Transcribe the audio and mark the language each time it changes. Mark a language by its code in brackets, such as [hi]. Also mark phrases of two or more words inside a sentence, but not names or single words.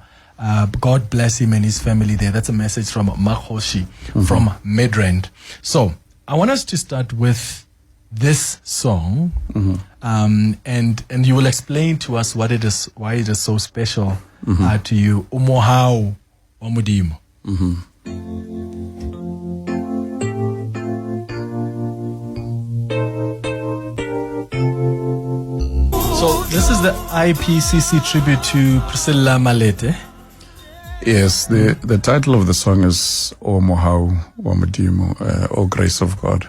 [en] God bless him and his family there. That's a message from Makhosi from Midrand. So I want us to start with this song, and you will explain to us what it is, why it is so special to you. Umohau wa Modimo. So this is the IPCC tribute to Priscilla Malete. Yes, the title of the song is O Mohau wa Modimo, O Grace of God.